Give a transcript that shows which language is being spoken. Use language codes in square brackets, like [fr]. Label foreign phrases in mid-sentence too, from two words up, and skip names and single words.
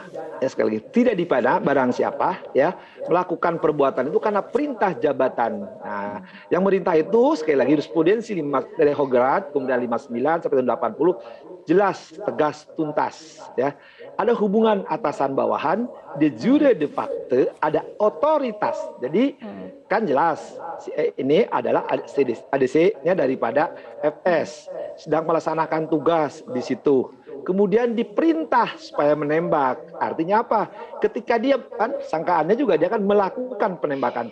[id] Ya, sekali lagi, tidak dipidana barang siapa ya melakukan perbuatan itu karena perintah jabatan. Nah, yang merintah itu sekali lagi jurisprudensi dari Hograt kemudian 59 sampai 80 jelas, tegas, tuntas ya. Ada hubungan atasan bawahan, [la] de jure de facto, [id] ada otoritas. Jadi kan jelas ini adalah ADC-nya daripada FS sedang melaksanakan tugas di situ. Kemudian diperintah supaya menembak. Artinya apa? Ketika dia kan sangkaannya juga dia akan melakukan penembakan.